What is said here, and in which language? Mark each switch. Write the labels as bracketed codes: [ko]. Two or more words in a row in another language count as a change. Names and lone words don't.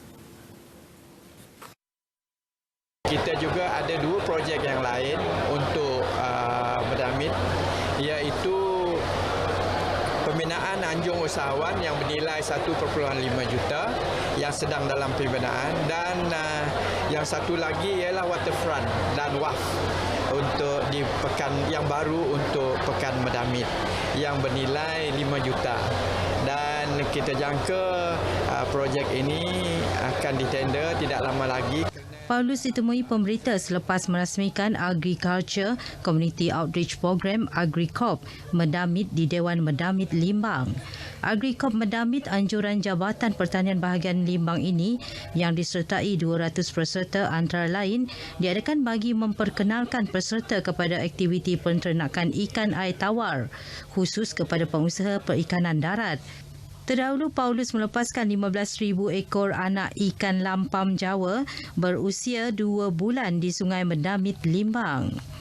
[ms] Kita juga ada dua projek yang lain untuk Mendamit, iaitu pembinaan Anjung Usahawan yang bernilai 1.5 juta yang sedang dalam pembinaan, dan yang satu lagi ialah waterfront dan WAF untuk di pekan yang baru untuk Pekan Mendamit yang bernilai 5 juta. Dan kita jangka projek ini akan ditender tidak lama lagi. Paulus ditemui pemberita selepas merasmikan Agriculture Community Outreach Program AgriCorp Mendamit di Dewan Mendamit Limbang. AgriCorp Mendamit anjuran Jabatan Pertanian Bahagian Limbang ini yang disertai 200 peserta antara lain diadakan bagi memperkenalkan peserta kepada aktiviti penternakan ikan air tawar khusus kepada pengusaha perikanan darat. Terdahulu, Paulus melepaskan 15,000 ekor anak ikan lampam Jawa berusia 2 bulan di Sungai Mendamit, Limbang.